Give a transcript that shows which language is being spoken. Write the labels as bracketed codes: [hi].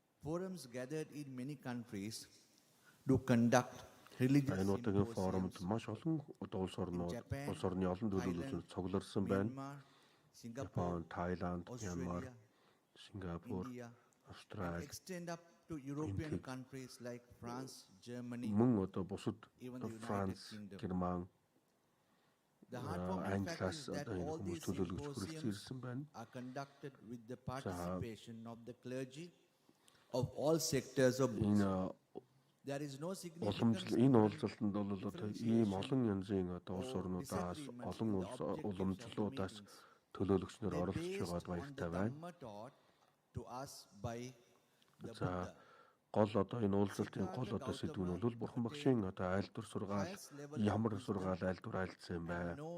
[en] Forums gathered in many countries to conduct religious [mn] форумд маш олон улс орнууд улс орны олон төлөөлөлтөнд цугларсан байна. [en] Japan, Thailand, Myanmar, Singapore, Australia, extend up to European countries like France, Germany, [mn] бусад France, Герман, Англиас одоо энэ хүмүүс төлөөлөгч хүрэлцэн ирсэн байна. [en] Are conducted with the participation of the clergy of all sectors of Buddhism. There is no significance. [mn] Энэ уулзалтанд бол одоо ийм олон янзын одоо улс орнуудаас олон уламжлалуудаас төлөөлөгч нар оролцож байгаад баяртай байна. За гол одоо энэ уулзалтын гол одоо сэдв нь бол Бурхан Багшийн одоо айлдвар сургаал ямар сургаал айлдвар айлдсан юм байна.